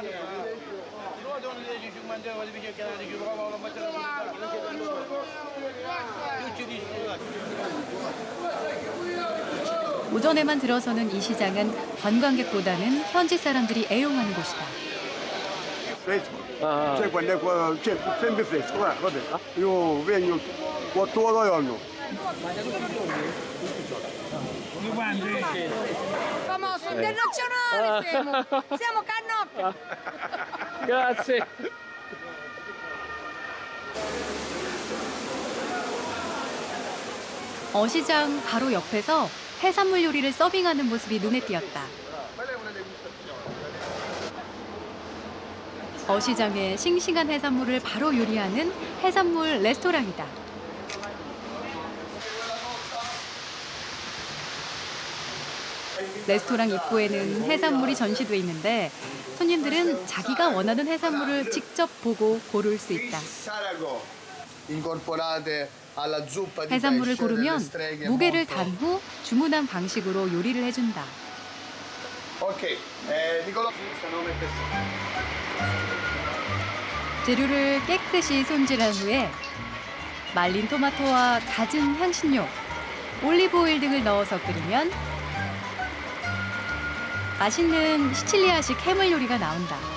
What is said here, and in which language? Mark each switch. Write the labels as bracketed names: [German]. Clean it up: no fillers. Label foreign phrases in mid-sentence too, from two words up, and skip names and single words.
[Korean] 오전에만 들어서는 이 시장은 관광객보다는 현지 사람들이 애용하는 곳이다. [Italian] Fresco. [Korean] 아, [Italian] Cioè, quando è cioè, sempre fresco, guarda. Io vengo 4 ore al giorno. Famoso internazionale siamo cannocchi. grazie. [Korean] 어시장 바로 옆에서 해산물 요리를 서빙하는 모습이 눈에 띄었다. 어시장에 싱싱한 해산물을 바로 요리하는 해산물 레스토랑이다. 레스토랑 입구에는 해산물이 전시돼 있는데 손님들은 자기가 원하는 해산물을 직접 보고 고를 수 있다. [Italian] Incorporate alla zuppa di [Korean] 해산물을 [Italian] pesce delle [Korean] 고르면 [Italian] streghe [Korean] 무게를 [Italian] molto- [Korean] 단 후 주문한 방식으로 요리를 해준다. [Italian] Ok, Nicolò. [Korean] 재료를 깨끗이 손질한 후에 말린 토마토와 갖은 향신료, 올리브 오일 등을 넣어서 끓이면 맛있는 시칠리아식 해물 요리가 나온다.